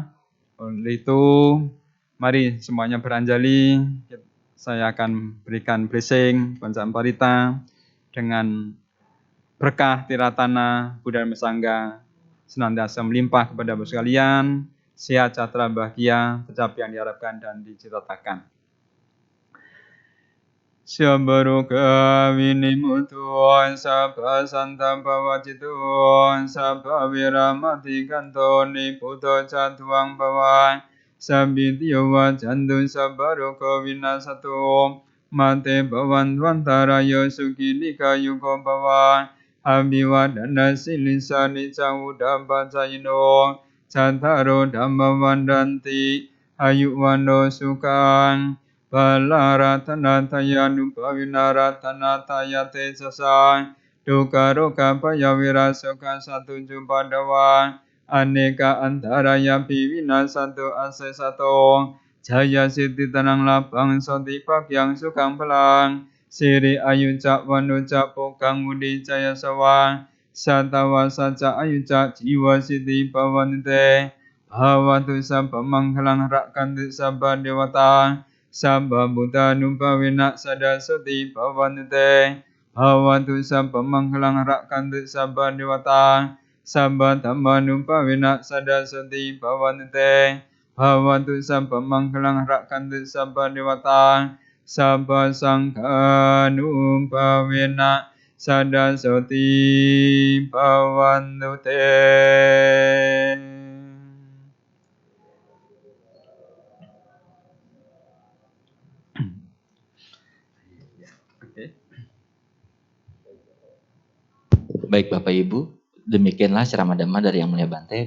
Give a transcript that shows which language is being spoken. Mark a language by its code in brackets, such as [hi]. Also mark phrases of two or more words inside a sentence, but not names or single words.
[id] Oleh itu, mari semuanya beranjali. Saya akan berikan blessing, bacaan parita, dengan berkah tiratana Buddha Dhamma Sangha senantiasa melimpah kepada Bapak sekalian, sehat, sejahtera, bahagia, tercapai yang diharapkan dan dicita-citakan. [pi] Sabbaroga vinimutuan, sabba santam pavacituan, sabba viramati kantoni puto catuang pawan, sabitiyo vacantu sabbaroga vinasatu, mate bhavantwantarayo sukilika yuko pawan, Abhiwadana silisani cawudapacayino, Cattaro dhamma vandanti, ayuwano sukang, Balaratanataya nubhavinaratana te sasang, Duka roka payawirasoka satu jumpadawang, Aneka antaraya bivina satu ase satu, Jaya siddhi tanang lapang soti pakyang sukang pelang, Siri ayu cak wanu cak pokang mudi jaya sawang, Satawa saca ayu cak jiwa siddhi pawanite, Bhavatu sabba manghalang rakkanti sabba dewata, Sabba buddha nubhavina sada soti pawanite, Bhavatu sabba manghalang rakkanti sabba dewata, Sabba dhamma nubhavina sada soti pawanite, Bhavatu sabba manghalang rakkanti sabba dewata, Sabba sangha nubhavina sada soti pawannute. [id] Baik Bapak Ibu, demikianlah ceramah Dhamma dari Yang Mulia Bante.